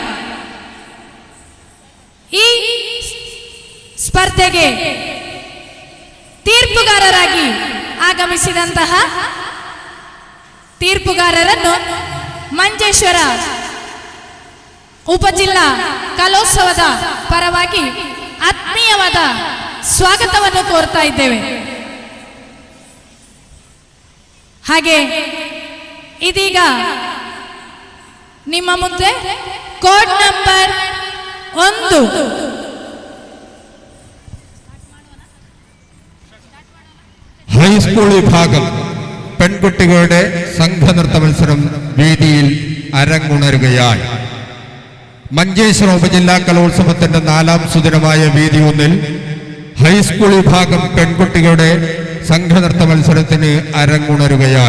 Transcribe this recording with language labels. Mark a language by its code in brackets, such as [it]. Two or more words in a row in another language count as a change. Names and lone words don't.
[kn] ಈ ಸ್ಪರ್ಧೆಗೆ ತೀರ್ಪುಗಾರರಾಗಿ ಆಗಮಿಸಿದಂತಹ ತೀರ್ಪುಗಾರರನ್ನು ಮಂಜೇಶ್ವರ ಉಪಜಿಲ್ಲಾ ಕಲೋತ್ಸವದ ಪರವಾಗಿ ಆತ್ಮೀಯವಾದ ಸ್ವಾಗತವನ್ನು ಕೋರ್ತಾ ಇದ್ದೇವೆ. ಹಾಗೆ ಇದೀಗ ನಿಮ್ಮ ಮುಂದೆ [en] code number [kn] 1 [ml] ഹൈസ്കൂൾ വിഭാഗം പെൺകുട്ടികളുടെ സംഘനൃത്ത മത്സരം വേദിയിൽ അരങ്ങുണരുകയായി. മഞ്ചേശ്വര ഉപജില്ലാ കലോത്സവത്തിന്റെ 4ാം സുദിനമായ വേദി 1-ൽ ഹൈസ്കൂൾ വിഭാഗം പെൺകുട്ടികളുടെ സംഘനൃത്ത മത്സരത്തിന് അരങ്ങുണരുകയായി.